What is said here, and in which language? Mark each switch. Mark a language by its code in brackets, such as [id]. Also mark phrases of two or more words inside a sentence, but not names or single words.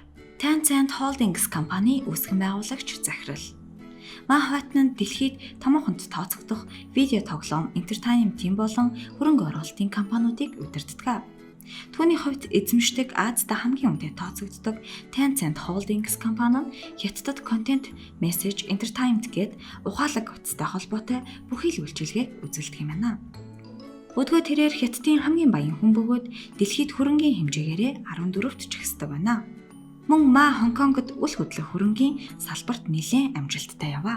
[mn] Tencent Holdings компани үүсгэн байгуулагч, захирал. Manhattan дэлхийд томоохонд тооцогдох видео тоглоом, entertainment-ийн болон хөрөнгө оруулалтын компаниудыг удирддаг. Түүний хувьд эзэмшдэг Азид хамгийн үнэтэй тооцогддог Tencent Holdings компани нь Хятадд [en] content, message, entertainment [mn] гээд ухаалаг утастай холбоотой бүхий л үйлчилгээг үзүүлдэг юм байна. Өдгөө тэрээр Хятадын хамгийн баян хүн бөгөөд дэлхийд хөрөнгийн хэмжээгээрээ 14-т жигсдэг байна. Мөн Ма Хонконгод үл хөдлөх хөрөнгийн салбарт нэлээд амжилттай яваа.